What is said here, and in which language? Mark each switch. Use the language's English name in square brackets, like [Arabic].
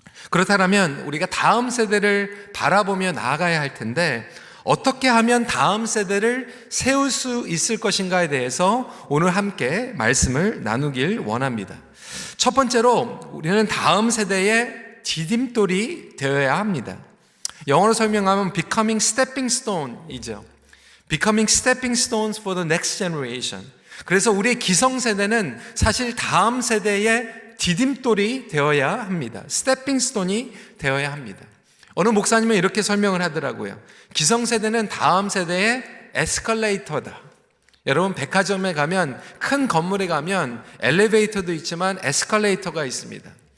[Korean] 그렇다면 우리가 다음 세대를 바라보며 나아가야 할 텐데 어떻게 하면 다음 세대를 세울 수 있을 것인가에 대해서 오늘 함께 말씀을 나누길 원합니다. 첫 번째로 우리는 다음 세대의 디딤돌이 되어야 합니다. 영어로 설명하면 [English] becoming stepping stone [Korean] 이죠. [English] becoming stepping stones for the next generation. [Korean] 그래서 우리의 기성세대는 사실 다음 세대의 디딤돌이 되어야 합니다. 스태핑 스톤이 되어야 합니다. 어느 목사님은 이렇게 설명을 하더라고요. 기성세대는 다음 세대의 에스컬레이터다. 여러분 백화점에 가면, 큰 건물에 가면 엘리베이터도 있지만 에스컬레이터가 있습니다.